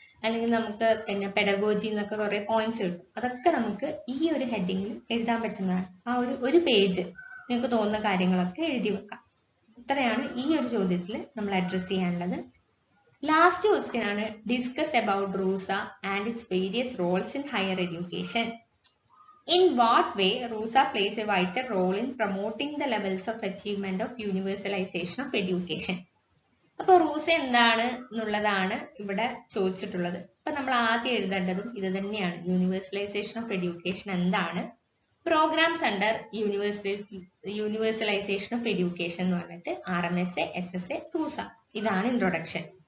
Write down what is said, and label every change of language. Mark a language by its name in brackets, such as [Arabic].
[Malayalam] അല്ലെങ്കിൽ നമുക്ക് പിന്നെ പെഡഗോജി എന്നൊക്കെ കുറെ പോയിന്റ്സ് കിട്ടും. അതൊക്കെ നമുക്ക് ഈ ഒരു ഹെഡിങ്ങിൽ എഴുതാൻ പറ്റുന്നതാണ്. ആ ഒരു പേജ് നിങ്ങൾക്ക് തോന്നുന്ന കാര്യങ്ങളൊക്കെ എഴുതി വെക്കാം. ഇത്രയാണ് ഈ ഒരു ചോദ്യത്തിൽ നമ്മൾ അഡ്രസ് ചെയ്യാനുള്ളത്. ലാസ്റ്റ് ക്വസ്റ്റ്യൻ ആണ് [English] Discuss about RUSA and its various roles in higher education. In what way RUSA plays a vital role in promoting the levels of achievement of universalization of education? [Malayalam] അപ്പൊ റൂസ എന്താണ് എന്നുള്ളതാണ് ഇവിടെ ചോദിച്ചിട്ടുള്ളത്. അപ്പൊ നമ്മൾ ആദ്യം എഴുതേണ്ടതും ഇത് തന്നെയാണ്. യൂണിവേഴ്സലൈസേഷൻ ഓഫ് എഡ്യൂക്കേഷൻ എന്താണ്, programmes under universalisation of education എന്ന് പറഞ്ഞിട്ട് RMSA, SSA, റൂസ. ഇതാണ് ഇൻട്രൊഡക്ഷൻ.